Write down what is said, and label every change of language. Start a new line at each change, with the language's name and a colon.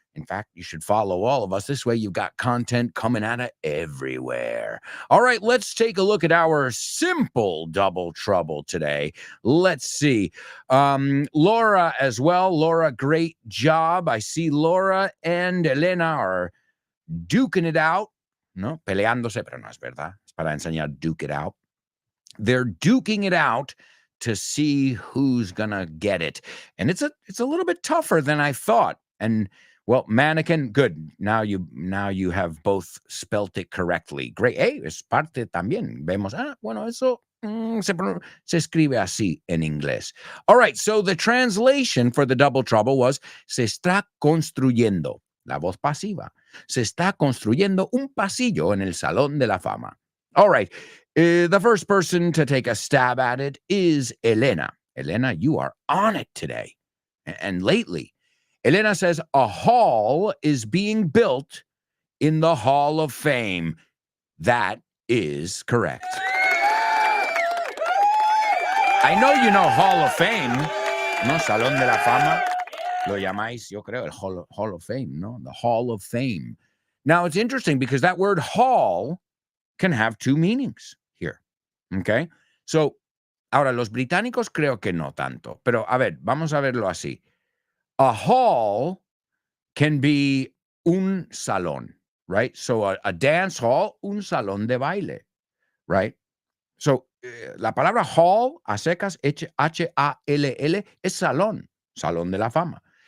English: In fact, you should follow all of us. This way you've got content coming at it everywhere. All right, let's take a look at our simple double trouble today. Let's see. Laura as well. Laura, great job. I see Laura and Elena are duking it out.
Spanish: No, peleándose, pero no es verdad. Es para enseñar duke it out.
English: They're duking it out to see who's gonna get it. And it's a little bit tougher than I thought. And well, mannequin, good. Now you have both spelt it correctly.
Spanish: Great. Hey, es parte también. Vemos, bueno, eso se escribe así en inglés.
English: All right, so the translation for the double trouble was,
Spanish: se está construyendo, la voz pasiva, se está construyendo un pasillo en el Salón de la Fama.
English: All right, the first person to take a stab at it is Elena. Elena, you are on it today. And lately, Elena says a hall is being built in the Hall of Fame. That is correct. I know you know Hall of Fame, ¿no? Salón de la Fama.
Spanish: Lo llamáis, yo creo, el Hall of Fame, ¿no?
English: The Hall of Fame. Now, it's interesting because that word hall can have two meanings here. Okay?
Spanish: So, ahora, los británicos creo que no tanto. Pero, a ver, vamos a verlo así.
English: A hall can be
Spanish: un salón,
English: right? So a dance hall,
Spanish: un salón de baile,
English: right?
Spanish: So la palabra hall, a secas, H-A-L-L, es salón, salón de la fama.